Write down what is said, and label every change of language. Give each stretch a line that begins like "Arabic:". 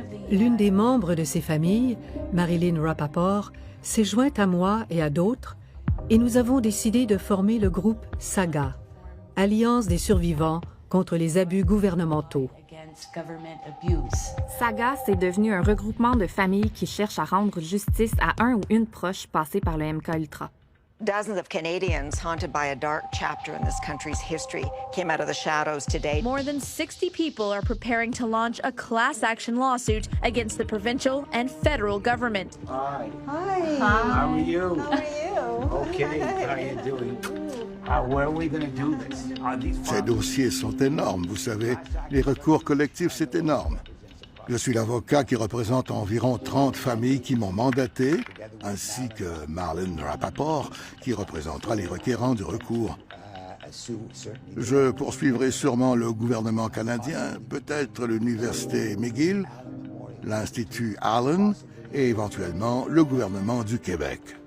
French: L'une des membres de ces familles, Marilyn Rappaport, s'est jointe à moi et à d'autres, et nous avons décidé de former le groupe SAGA, Alliance des survivants contre les abus gouvernementaux. SAGA, c'est devenu un regroupement de familles qui cherchent à rendre justice à un ou une proche passée par le MK-Ultra.
English: Dozens of Canadians haunted by a dark chapter in this country's history came out of the shadows today. More than 60 people are preparing to launch a class action lawsuit against the provincial and federal government. Hi. Hi. How are you? How are you? Okay, how are you doing? Where are we going to do this?
French: Ces dossiers sont énormes, vous savez. Les recours collectifs, c'est énorme. Je suis l'avocat qui représente environ 30 familles qui m'ont mandaté, ainsi que Marilyn Rappaport, qui représentera les requérants du recours. Je poursuivrai sûrement le gouvernement canadien, peut-être l'Université McGill, l'Institut Allen et éventuellement le gouvernement du Québec.